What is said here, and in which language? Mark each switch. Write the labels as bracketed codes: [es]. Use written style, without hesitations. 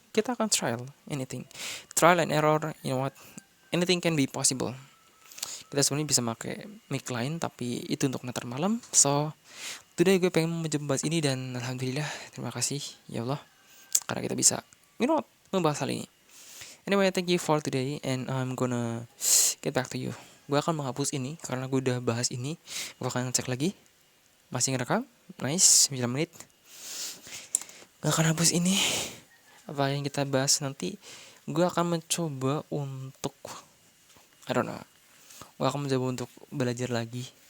[id] Kita akan [en] trial trial and error, anything can be possible. [id] Kita sebenarnya bisa pakai mic lain, tapi itu untuk nanti malam. [en] So today [id] gue pengen mencoba bahas ini, dan alhamdulillah, terima kasih ya Allah karena kita bisa membahas hal ini. [en] Anyway, thank you for today, and I'm gonna get back to you. [id] Gue akan menghapus ini karena gue udah bahas ini. Gue akan cek lagi. Masih ngerekam? Nice, 9 menit. Gue akan hapus ini. Apa yang kita bahas nanti, gue akan mencoba untuk gue akan mencoba untuk belajar lagi.